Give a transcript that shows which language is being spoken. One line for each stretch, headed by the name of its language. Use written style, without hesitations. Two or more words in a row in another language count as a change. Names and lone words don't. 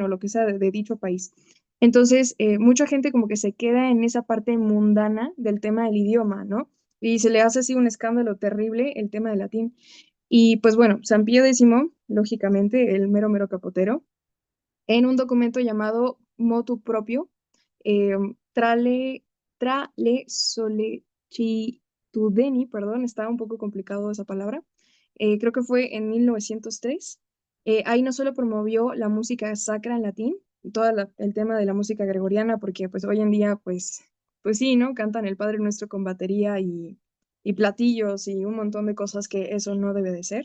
Spanish: O lo que sea de dicho país. Entonces, mucha gente como que se queda en esa parte mundana del tema del idioma, ¿no? Y se le hace así un escándalo terrible el tema del latín. Y pues bueno, San Pío X, lógicamente, el mero mero capotero, en un documento llamado Motu Proprio, eh, trale, trale solecitudini, perdón, está un poco complicado esa palabra, creo que fue en 1903. Ahí no solo promovió la música sacra en latín, todo el tema de la música gregoriana, porque pues hoy en día, pues sí, ¿no? Cantan el Padre Nuestro con batería y platillos y un montón de cosas que eso no debe de ser.